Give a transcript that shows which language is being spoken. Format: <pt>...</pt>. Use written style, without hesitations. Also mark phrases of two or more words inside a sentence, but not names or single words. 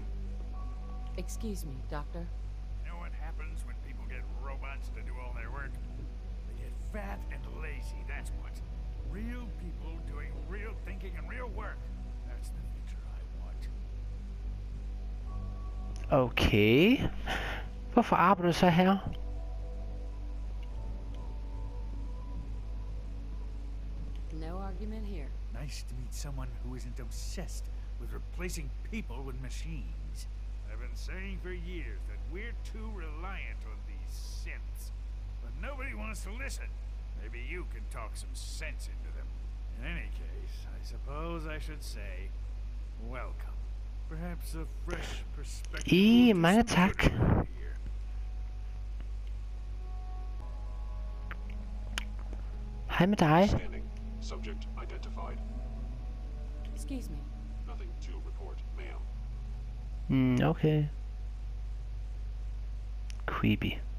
<en>Excuse me, Doctor. You know what happens when people get robots to do all their work? They get fat and lazy, that's what. Real people doing real thinking and real work. That's the future I want. Okay.</en> <da>Hvorfor arbejder du så her?</da> <en>No argument here. Nice to meet someone who isn't obsessed with replacing people with machines. I've been saying for years that we're too reliant on these synths. But nobody wants to listen. Maybe you can talk some sense into them. In any case, I suppose I should say, welcome. Perhaps a fresh perspective.</en> <da>Mange tak. Hej med dig.</da> <en>Standing. Subject identified. Excuse me. Nothing to report, ma'am. Okay. Creepy.</en>